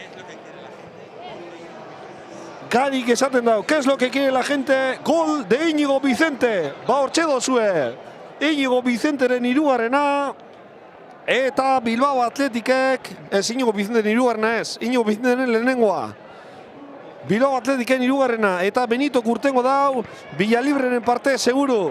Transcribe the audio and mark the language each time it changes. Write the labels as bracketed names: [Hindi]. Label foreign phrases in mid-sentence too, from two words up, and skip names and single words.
[Basque] Garik esaten dau, [Spanish] ¿qué es lo que quiere la gente? Gol de [Basque] Inigo Vicente. Ba hortxe dozue. Inigo Vicenteren hirugarrena eta Bilbao Atletikek, ez Inigo Vicenteren hirugarrena ez, Inigo Vicenteren lehenengoa. Bilbao Atletiken irugarrena, eta Benito kurtengo dau, Villalibreren parte seguru.